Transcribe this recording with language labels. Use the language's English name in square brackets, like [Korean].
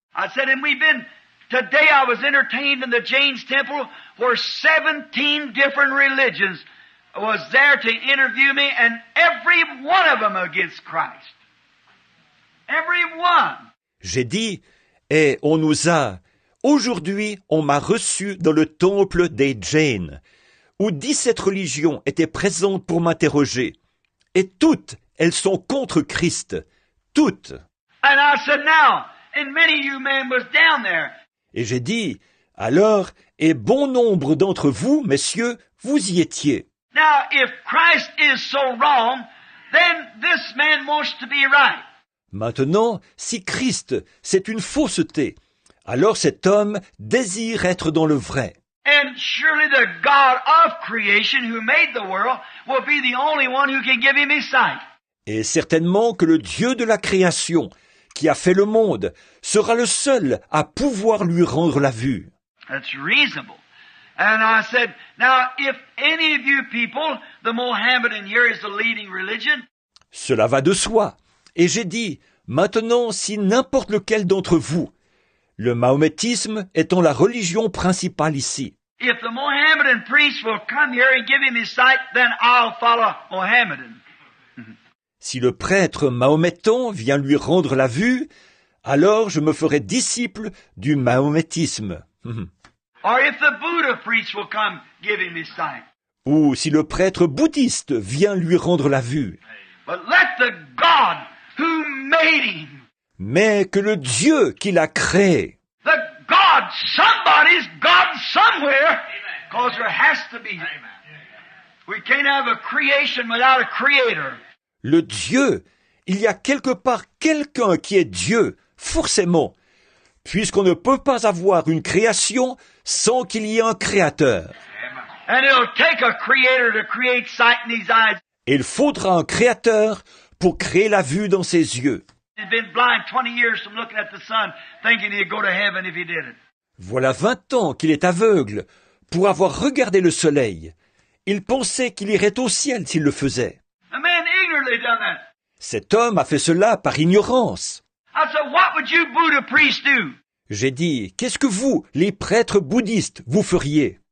[English] I said, and today I was entertained in the Jain's temple where 17 different religions was there to interview me, and every one of them against Christ. Every one. [French] J'ai dit, et aujourd'hui, on m'a reçu dans le temple des Jains, où 17 religions étaient présentes pour m'interroger. Et toutes, elles sont contre Christ. Toutes. [English] And I said, now, and many of you men was down there. [French] Et j'ai dit, alors, et bon nombre d'entre vous, messieurs, vous y étiez. [English] Now, if Christ is so wrong, then this man wants to be right. [French] Maintenant, si Christ, c'est une fausseté, alors cet homme désire être dans le vrai. [English] And surely the God of creation who made the world will be the only one who can give him his sight. [French] Et certainement que le Dieu de la création, qui a fait le monde, sera le seul à pouvoir lui rendre la vue. [English] That's reasonable. And I said, now if any of you people, the Mohammedan here is the leading religion. [French] Cela va de soi. Et j'ai dit, maintenant, si n'importe lequel d'entre vous, le mahométisme étant la religion principale ici, [English] If the Mohammedan priest will come here and give him his sight, then I'll follow Mohammedan. [French] si le prêtre mahométan vient lui rendre la vue, alors je me ferai disciple du mahométisme. [English] Or if the Buddha priest will come give him his sight. [French] Ou si le prêtre bouddhiste vient lui rendre la vue. [English] But let the God who made him, [French] Mais que le Dieu qui l'a créé, [English] the God, somebody's God somewhere, because there has to be. We can't have a creation without a creator. [French] le Dieu, il y a quelque part quelqu'un qui est Dieu, forcément, puisqu'on ne peut pas avoir une création sans qu'il y ait un créateur. [English] And it'll take a creator to create sight in his eyes. [French] Et il faudra un créateur pour créer la vue dans ses yeux. [English] He'd been blind 20 years from looking at the sun, thinking he'd go to heaven if he did it. [French] Voilà 20 ans qu'il est aveugle pour avoir regardé le soleil. Il pensait qu'il irait au ciel s'il le faisait. [English] A man ignorantly done that. [French] Cet homme a fait cela par ignorance. [English] I said, what would you Buddha priests do? [French] J'ai dit, qu'est-ce que vous, les prêtres bouddhistes, vous feriez?